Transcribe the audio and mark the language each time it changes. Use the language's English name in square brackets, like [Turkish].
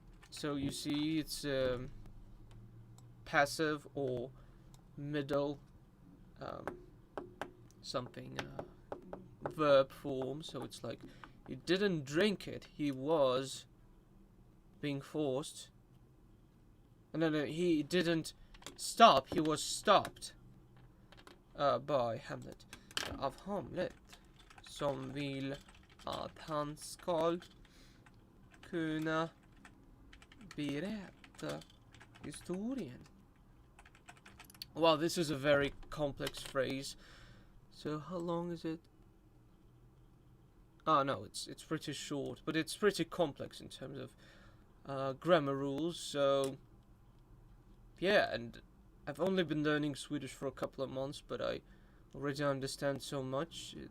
[English] So you see it's passive or middle something verb form, so it's like he didn't drink it, he was being forced. No, he didn't stop, he was stopped by Hamlet. [Swedish] Av Hamlet, som vill att han ska kunna berätta historien. [English] Wow, this is a very complex phrase. So how long is it? Oh no, it's pretty short, but it's pretty complex in terms of grammar rules. So yeah, and I've only been learning Swedish for a couple of months, but I already understand so much.